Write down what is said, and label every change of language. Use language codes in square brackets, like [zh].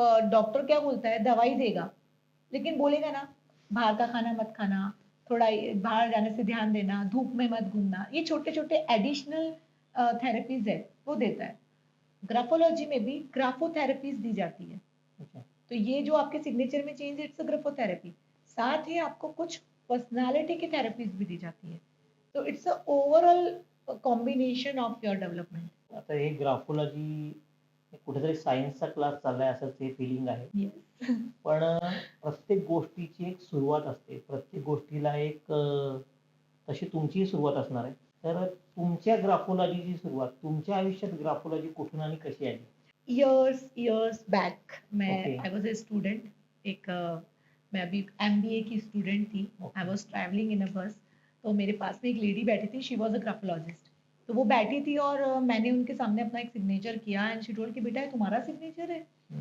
[hi] Doctor क्या बोलता है, दवाई देगा, लेकिन बोलेगा ना बाहर का खाना मत खाना, थोड़ा बाहर जाने से ध्यान देना, धूप में मत घूमना, ये छोटे छोटे एडिशनल थेरेपीज है वो देता है। ग्राफोलॉजी में भी ग्राफोथेरेपीज दी जाती है। अच्छा. तो ये जो आपके सिग्नेचर में चेंज, [en] It's graphotherapy. [hi] साथ ही आपको कुछ पर्सनालिटी की थेरेपीज भी दी जाती है। [en] तो it's a overall combination of your development. [mr] आता हे ग्राफोलॉजी कुठेतरी सायन्सचा क्लास चाललाय असंच हे फीलिंग आहे. [en] Yes. [mr] पण प्रत्येक गोष्टीची एक सुरुवात असते. प्रत्येक गोष्टीला एक तशी तुमचीही सुरुवात असणार आहे. तर तुमच्या ग्राफोलॉजीची सुरुवात, तुमच्या आयुष्यात ग्राफोलॉजी कुठून आणि कशी आली? [en] Years back मैं okay. I was a student [hi] एक मैं अभी एमबीए की स्टूडेंट थी। [en] Okay. I was travelling in a bus, [hi] तो मेरे पास में एक लेडी बैठी थी, [en] She was a graphologist. [hi] तो वो बैठी थी और मैंने उनके सामने अपना एक सिग्नेचर किया [en] and she told [hi] कि बेटा ये तुम्हारा सिग्नेचर है। हम्म.